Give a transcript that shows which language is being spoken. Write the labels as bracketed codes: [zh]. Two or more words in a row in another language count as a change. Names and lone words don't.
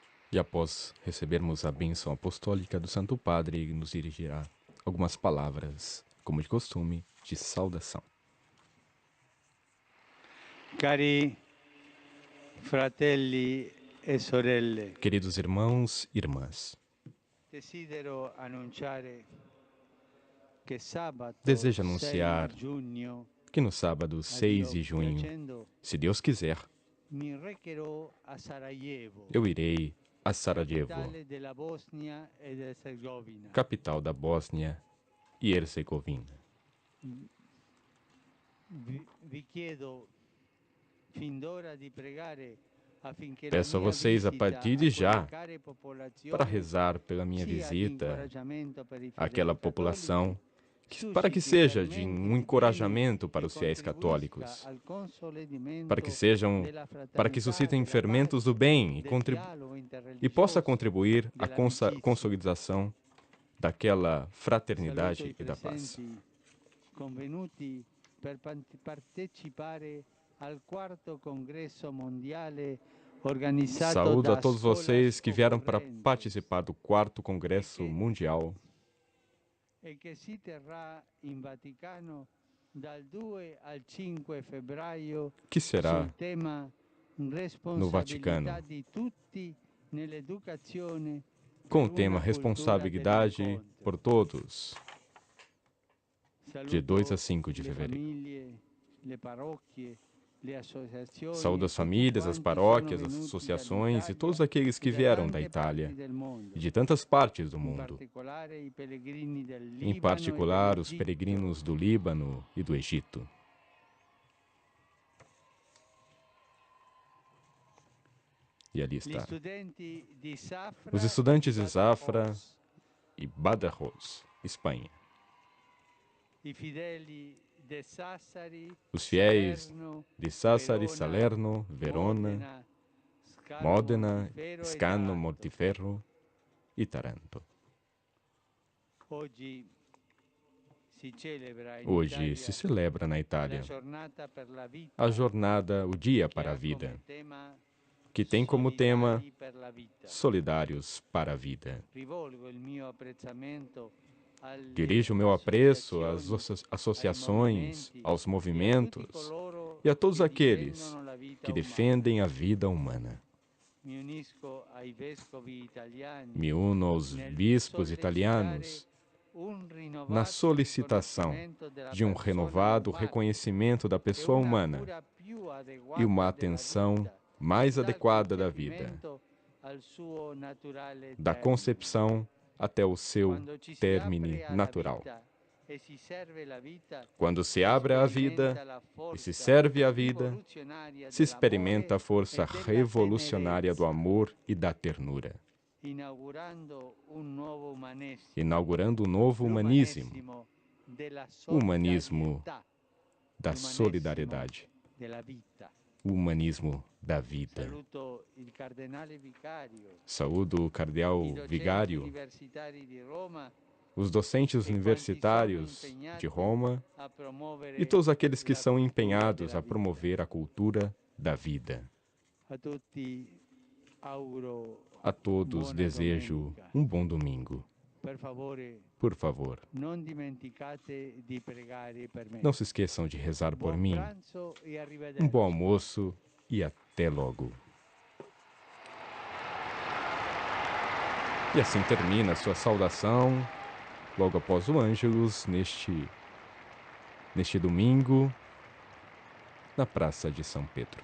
[pt] E após recebermos a bênção apostólica do Santo Padre, ele nos dirigirá algumas palavras, como de costume, de saudação. [it] Cari fratelli e sorelle, [pt] Queridos irmãos e irmãs, [it] desidero annunciare che sabato [pt] desejo 6 anunciar [it] giugno, [pt] que no sábado 6 de junho, [it] piacendo, [pt] se Deus quiser, [it] mi recherò a Sarajevo, [pt] eu irei a Sarajevo, [it] capitale della Bosnia ed Erzegovina. [pt] capital da Bósnia e Herzegovina. [it] Vi chiedo fin d'ora di pregare affinché [pt] Peço a [it] la mia [pt] vocês, a [it] visita [pt] partir de já, [it] quella care popolazione [pt] para rezar pela minha [it] sia di [pt] visita [it] incoraggiamento per i [pt] àquela [it] fedeli [pt] população, [it] cattolici, [pt] para que [it] susciti [pt] seja de [it] realmente [pt] um [it] di [pt] encorajamento [it] bene [pt] para [it] e [pt] os fiéis católicos, [it] contribuisca al consolidamento [pt] para que sejam, [it] della [pt] para que [it] fraternità, [pt] suscitem [it] della [pt] fermentos do [it] pace, [pt] bem e, [it] del dialogo [pt] e possa [it] interreligioso, [pt] contribuir à [it] dell'amicizia. [pt] consolidação daquela [it] Saluto [pt] fraternidade [it] i [pt] e da paz. [it] presenti convenuti per partecipare al 4º congresso mondiale organizzato [pt] Saúdo a [it] da [pt] todos vocês que vieram para [it] Occorrentes [pt] participar do 4º Congresso Mundial, [it] e che si terrà in Vaticano dal 2 al 5 febbraio [pt] que será [it] sul tema [pt] no Vaticano, [it] responsabilità di tutti nell'educazione [pt] com o [it] per [pt] tema [it] una cultura [pt] Responsabilidade [it] dell'incontro. [pt] por Todos, de 2 a [it] Saluto [pt] 5 de [it] le [pt] fevereiro. [it] famiglie, le parrocchie, le associazioni, [pt] Saúdo as [it] tutti [pt] famílias, as [it] quanti [pt] paróquias, [it] sono [pt] as [it] venuti [pt] associações e [it] dall'Italia [pt] todos aqueles que [it] e da [pt] vieram da [it] tante [pt] Itália [it] parti del mondo, [pt] e de tantas partes do [it] in [pt] mundo, [it] particolare i pellegrini del [pt] em [it] Libano [pt] particular [it] e [pt] os [it] dell'Egitto. [pt] peregrinos do Líbano e do Egito. E ali [it] Gli [pt] está. [it] studenti di Safra [pt] Os estudantes de [it] e [pt] Zafra [it] Badajoz, [pt] e Badajoz, Espanha. [it] i fedeli de Sassari, [pt] Os fiéis [it] Salerno, [pt] de Sassari, [it] Verona, [pt] Salerno, Verona, Modena, Scano, Montiferro e Taranto. [it] Oggi si celebra in [pt] Hoje [it] Italia [pt] se celebra na [it] la [pt] Itália [it] giornata per la vita, [pt] a jornada, o Dia [it] che [pt] para a [it] ha [pt] Vida, [it] come tema [pt] que tem como tema [it] Solidari per la vita. [pt] Solidários para a Vida. [it] Rivolgo il mio apprezzamento alle [pt] Dirijo o meu apreço às [it] associazioni, [pt] associações, aos [it] e a tutti [pt] movimentos [it] coloro [pt] e a todos [it] che [pt] aqueles [it] difendono la vita [pt] que [it] umana. [pt] defendem a vida humana. [it] Mi unisco ai vescovi italiani [pt] Me uno aos [it] nel [pt] bispos [it] sollecitare [pt] italianos [it] un rinnovato [pt] na solicitação [it] riconoscimento della [pt] de um [it] persona [pt] renovado [it] umana [pt] reconhecimento da [it] e [pt] pessoa [it] una [pt] humana [it] cura più adeguata [pt] e uma [it] della [pt] atenção [it] vita, [pt] mais [it] dal [pt] adequada da vida, [it] concepimento al suo naturale [pt] da [it] termine. [pt] concepção até o seu [it] Quando ci si [pt] términe [it] apre alla [pt] natural. [it] vita e si serve la vita, [pt] Quando se [it] si [pt] abre a [it] sperimenta [pt] vida [it] la [pt] e se [it] forza [pt] serve a vida, [it] rivoluzionaria [pt] se [it] dell'amore [pt] experimenta a força [it] e della [pt] revolucionária do [it] tenerezza, [pt] amor e da ternura, [it] inaugurando un nuovo umanesimo, [pt] inaugurando um novo humanismo, [it] l'umanesimo della [pt] o humanismo [it] solidarietà, [pt] da [it] l'umanesimo [pt] solidariedade, [it] della vita. [pt] o humanismo da vida. [it] Saluto il cardinale vicario, [pt] Saúdo o [it] i [pt] cardeal [it] docenti [pt] vigário, [it] universitari di Roma [pt] os docentes universitários de Roma [it] a promuovere [pt] e todos aqueles que [it] la [pt] são [it] cultura [pt] empenhados [it] della [pt] a promover a cultura da vida. [it] vita. A tutti auguro [pt] A todos [it] buona [pt] desejo [it] domenica. [pt] um bom domingo. [it] Per favore, [pt] Por favor, [it] non dimenticate di pregare per me. [pt] não se esqueçam de rezar por [it] Buon [pt] mim. [it] pranzo e arrivederci. [pt] Um bom almoço e até logo. E assim termina a sua saudação, logo após o Ângelus, neste domingo, na Praça de São Pedro.